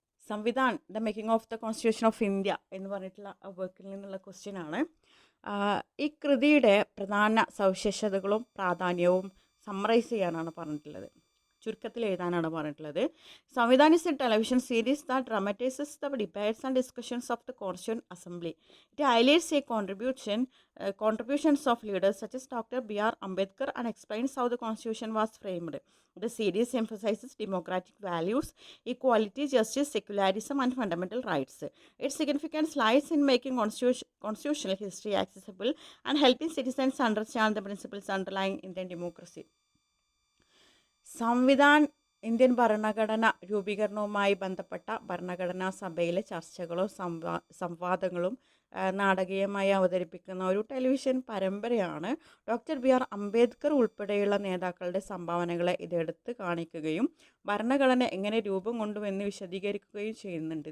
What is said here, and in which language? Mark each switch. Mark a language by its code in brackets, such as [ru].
[ml] Samvidhan the making of the constitution of India എന്ന് പറഞ്ഞിട്ടുള്ള വർക്കിൽ നിന്നുള്ള ക്വസ്റ്റ്യൻ ആണ്. ഈ കൃതിയുടെ പ്രധാന സവിശേഷതകളും പ്രാധാന്യവും സമ്മറൈസ് ചെയ്യാനാണ് പറഞ്ഞിട്ടുള്ളത്, ചുരുക്കത്തിൽ എഴുതാനാണ് പറഞ്ഞിട്ടുള്ളത്. [en] Samvidhaan is a television series that dramatises the debates and discussions of the constituent assembly. It highlights a contributions of leaders such as Dr. B.R. Ambedkar and explains how the constitution was framed. The series emphasizes democratic values, equality, justice, secularism, and fundamental rights. Its significance lies in making constitutional history accessible and helping citizens understand the principles underlying Indian democracy. [ml] Samvidhan Indian ഭരണഘടന രൂപീകരണവുമായി ബന്ധപ്പെട്ട ഭരണഘടനാ സഭയിലെ ചർച്ചകളും സംവാദങ്ങളും നാടകീയമായി അവതരിപ്പിക്കുന്ന ഒരു television പരമ്പരയാണ്. Doctor B.R. Ambedkar ഉൾപ്പെടെയുള്ള നേതാക്കളുടെ സംഭാവനകളെ ഇതെടുത്ത് കാണിക്കുകയും ഭരണഘടന എങ്ങനെ രൂപം കൊണ്ടുവന്ന് വിശദീകരിക്കുകയും ചെയ്യുന്നുണ്ട്.